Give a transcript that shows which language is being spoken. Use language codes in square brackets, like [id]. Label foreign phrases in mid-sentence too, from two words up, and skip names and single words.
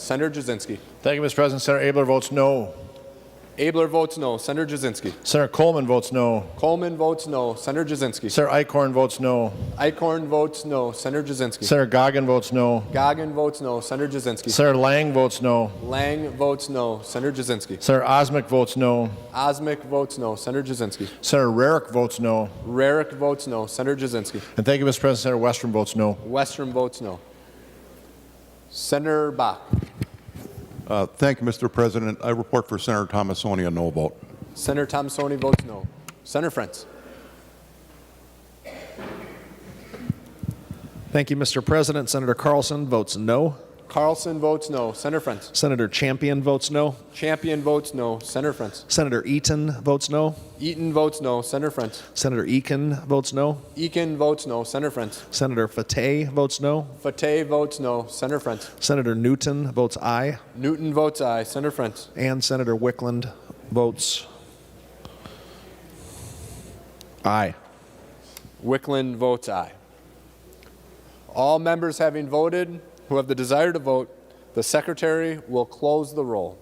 [en] Senator Jasinski. Thank you, Mr. President. Senator Abler votes no. Abler votes no. Senator Jasinski. Senator Coleman votes no. Coleman votes no. Senator Jasinski. Senator Eichhorn votes no. Eichhorn votes no. Senator Jasinski. Senator Goggin votes no. Goggin votes no. Senator Jasinski. Senator Lang votes no. Lang votes no. Senator Jasinski. Senator Osmick votes no. Osmick votes no. Senator Jasinski. Senator Rarick votes no. Rarick votes no. Senator Jasinski. And thank you, Mr. President. Senator Westrom votes no. Westrom votes no. Senator Bach. Thank you, Mr. President. I report for Senator Tomassoni a no vote. Senator Tomassoni votes no. Senator Frentz. Thank you, Mr. President. Senator Carlson votes no. Carlson votes no. Senator Frentz. Senator Champion votes no. Champion votes no. Senator Frentz. Senator Eaton votes no. Eaton votes no. Senator Frentz. Senator Eakin votes no. Eakin votes no. Senator Frentz. Senator Fateh votes no. Fateh votes no. Senator Frentz. Senator Newton votes aye. Newton votes aye. Senator Frentz. And Senator Wickland votes aye. Wickland votes aye. All members having voted who have the desire to vote, the Secretary will close the roll.